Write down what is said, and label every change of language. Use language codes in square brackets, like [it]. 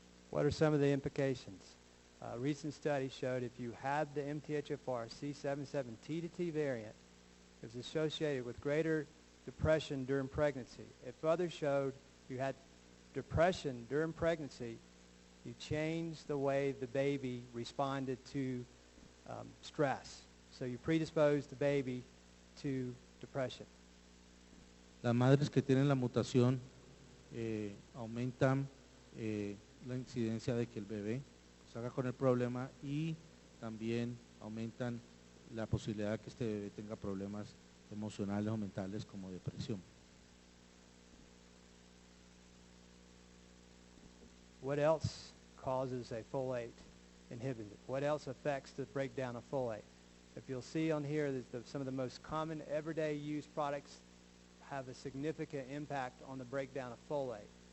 [en] What are some of the implications? A recent study showed if you had the MTHFR C77 T to T variant, it was associated with greater depression during pregnancy. If others showed you had depression during pregnancy, you changed the way the baby responded to stress. So you predisposed the baby to depression. [es] Las madres que tienen la mutación aumentan la incidencia de que el bebé salga con el problema y también aumentan la posibilidad de que este bebé tenga problemas emocionales o mentales como depresión. [en] What else causes a folate inhibitor? What else affects the breakdown of folate? If you'll see on here, some of the most common everyday use products have a significant impact on the breakdown of folate.